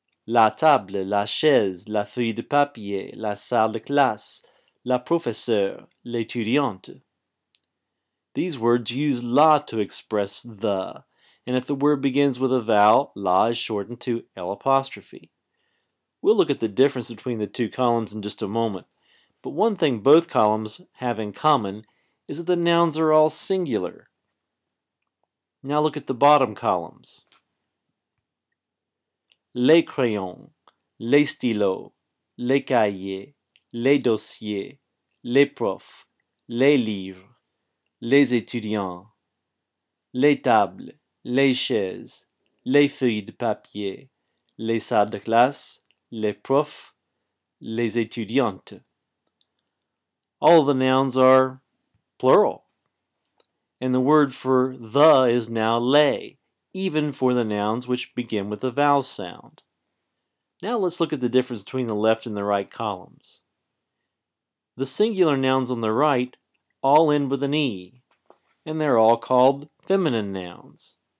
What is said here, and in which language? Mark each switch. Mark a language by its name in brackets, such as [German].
[French] La table, la chaise, la feuille de papier, la salle de classe, la professeure, l'étudiante. [English] These words use la to express the, and if the word begins with a vowel, la is shortened to L'. We'll look at the difference between the two columns in just a moment, but one thing both columns have in common is that the nouns are all singular. Now look at the bottom columns. [French] Les crayons, les stylos, les cahiers, les dossiers, les profs, les livres, les étudiants, les tables, les chaises, les feuilles de papier, les salles de classe, les profs, les étudiantes. [English] All of the nouns are plural, and the word for the is now les, even for the nouns which begin with a vowel sound. Now let's look at the difference between the left and the right columns. The singular nouns on the right all end with an E, and they're all called feminine nouns.